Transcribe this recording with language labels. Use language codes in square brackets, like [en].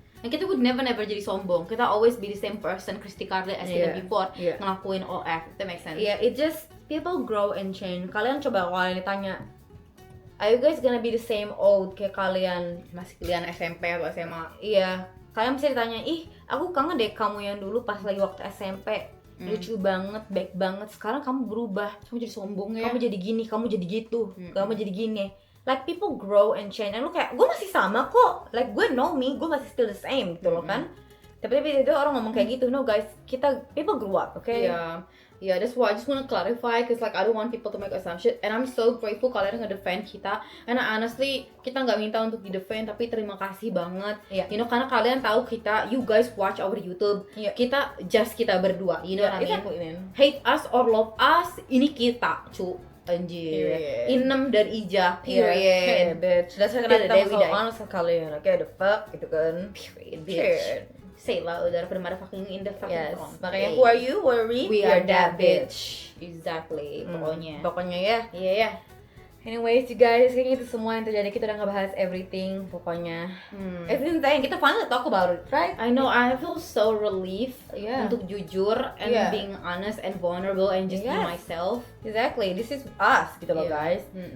[id] Dan kita [en] would never [id] jadi sombong. [en] Kita always be the same person, Kristi Carly as kita before [id] ngelakuin OF. [en] That makes sense. Yeah, it just people grow and change. [id] Kalian coba kalau kalian ditanya, [en] are you guys gonna be the same old [id] kayak kalian masih kalian SMP atau SMA? Iya, kalian bisa ditanya, ih aku kangen deh kamu yang dulu pas lagi waktu SMP, lucu banget, baik banget. Sekarang kamu berubah, Kamu jadi sombong ya? kamu jadi gini, kamu jadi gitu, kamu jadi gini. [en] Like people grow and change, [id] and lu kayak gue masih sama kok, like gue know me, gue masih [en] still the same [id] gitu loh kan. Tapi itu orang ngomong kayak gitu, [en] no guys, people grew up, okay? Yeah, that's why I just wanna clarify, cause like I don't want people to make assumption, and I'm so grateful [id] kalian nge-defend kita. [en] And honestly, [id] kita nggak minta untuk di-defend, tapi terima kasih banget. [en] You know, [id] karena kalian tahu kita, [en] you guys watch our YouTube, [id] kita berdua, [en] you know what I mean? Hate us or love us, [id] ini kita, cu. Anjir, [en] Inem dan Ija, period. Bitch, that's why kita so honest [id] sama kalian, [en] okay, the fuck, [id] gitu kan. [en] Period. Say lah, udah daripada fucking in the fucking front. Makanya, who are you, who are we? We are that bitch. Exactly, [id] Pokoknya ya. Iya. [en] Anyways, you guys, [id] kayaknya itu semua yang terjadi. Kita udah ngebahas everything, pokoknya. [en] Everything that kita finally talk about it, right? I know, I feel so relieved [id] untuk jujur [en] and being honest and vulnerable and just be myself. Exactly, this is us, [id] gitu loh [en] guys.